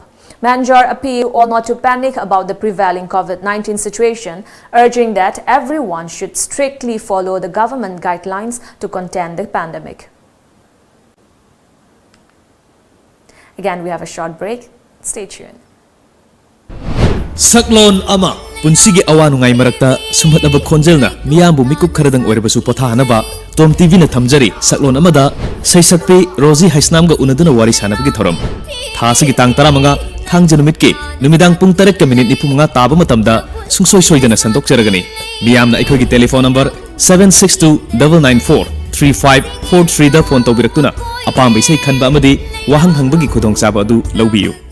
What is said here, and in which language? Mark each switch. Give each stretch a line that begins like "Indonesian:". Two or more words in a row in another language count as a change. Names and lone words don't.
English: Manjar appealed all not to panic about the prevailing COVID-19 situation, urging that everyone should strictly follow the government guidelines to contain the pandemic. Again, we have a short break. Stay tuned.
Manipuri: Saklon ama punsigi awanungai marakta sumhataba khonjelna miyambu mikup kharadang oirabasu pothanaba TOMTV na thamjari saklon amada saisakpi Rosie Haisnamga unaduna wari sanabagi thoram thasigi tang taramanga thangjanumitki numidang pung 3:9 taba matamda sungsoi soidana sandokjaragani miyamna aikhogi
English: telephone number
Manipuri: 7629943543 da phone tawbiraktuna apambai sei khanba amadi wahang hangbagi khudong chaba adu lawbiyu.